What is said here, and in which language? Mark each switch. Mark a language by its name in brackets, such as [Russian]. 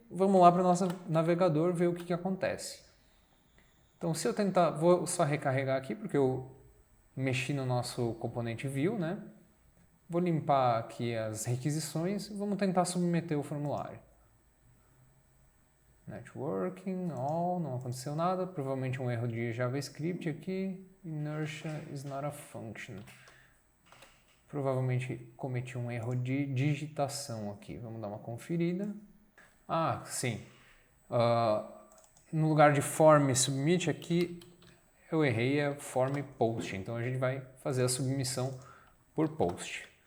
[Portuguese] Vamos lá para o nosso navegador ver o que acontece. Então, se eu tentar, vou só recarregar aqui, porque eu mexi no nosso componente view, né? Vou limpar aqui as requisições e vamos tentar submeter o formulário. Networking, all, não aconteceu nada, provavelmente um erro de JavaScript aqui. [English] Inertia is not a function. [Portuguese] Provavelmente cometi um erro de digitação aqui. Vamos dar uma conferida. Ah, sim. No lugar de form submit aqui, eu errei a form post. Então a gente vai fazer a submissão por post.